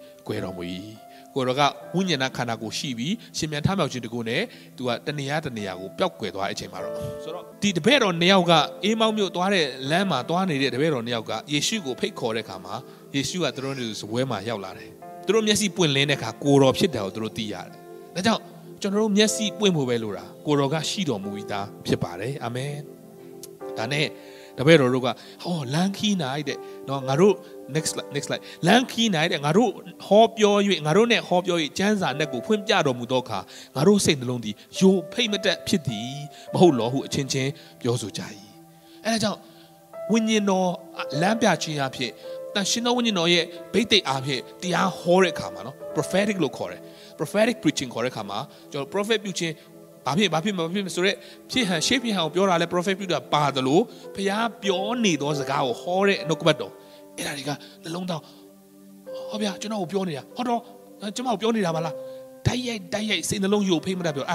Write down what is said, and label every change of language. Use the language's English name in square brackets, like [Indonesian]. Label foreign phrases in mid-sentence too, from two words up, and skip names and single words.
[Burmese] ကွယ်တော်မူ၏ကိုရောကဝိညာဏခန္ဓာကိုရှိပြီးရှင်ပြန်ထမြောက်ခြင်းတကူနဲ့သူကတနေရာကိုပျောက်ကွယ်သွားတဲ့အချိန်မှာတော့ဆိုတော့ဒီတပည့်တော်2ယောက်ကအေးမောက်မြို့သွားတဲ့လမ်းမှာသွားနေတဲ့တပည့်တော်2ယောက်ကယေရှုကိုဖိတ်ခေါ်တဲ့အခါမှာယေရှုကသူတို့နဲ့စပွဲမှာရောက်လာတယ်သူတို့မျက်စိပွင့်လင်းတဲ့အခါကိုတော်ဖြစ်တယ်ကိုသူတို့သိရတယ်ဒါကြောင့်ကျွန်တော်တို့မျက်စိပွင့်ဖို့ပဲလိုတာကိုတော်ကရှိတော်မူပြီးသားဖြစ်ပါတယ်အာမင်ဒါနဲ့တပည့်တော်တို့က လမ်းခီးနိုင်တဲ့နော်ငါတို့ [English] next slide [Burmese] လမ်းခီးနိုင်တဲ့ငါတို့ဟောပြော၍ငါတို့နဲ့ဟောပြော၍ကျမ်းစာနဲ့ကိုဖွင့်ပြတော်မူသောအခါငါတို့စိတ်နှလုံးသည်ယိုဖိတ်မတက်ဖြစ်သည်မဟုတ်လောဟုအချင်းချင်းပြောဆိုကြ၏အဲဒါကြောင့်ဝိညာဉ်တော်လမ်းပြခြင်းအဖြစ်တန်ရှင်တော်ဝိညာဉ်တော်ရဲ့ဗိသိက်အားဖြင့်တရားဟောတဲ့အခါမှာနော် prophetic လို့ခေါ်တယ် [English] prophetic preaching [Burmese] ခေါ်တဲ့အခါမှာကျွန်တော် prophet ပြုခြင်းဘာဖြစ်ဆိုတော့ဖြစ်ဟန်ရှေ့ဖြစ်ဟန်ကိုပြောတာလဲ prophet ပြုတာပါတယ်လို့ဘုရားပြောနေသောစကားကိုဟောတဲ့နှုတ်ကပတ်တော်အဲ့ဒါတွေကနှလုံးသားဟောဗျာကျွန်တော်ကိုပြောနေတာဟောတော့ကျွန်တော်ပြောနေတာပါလားတိုက်ရိုက်စိတ်နှလုံးယိုဖိမ့်မတတ်ပြော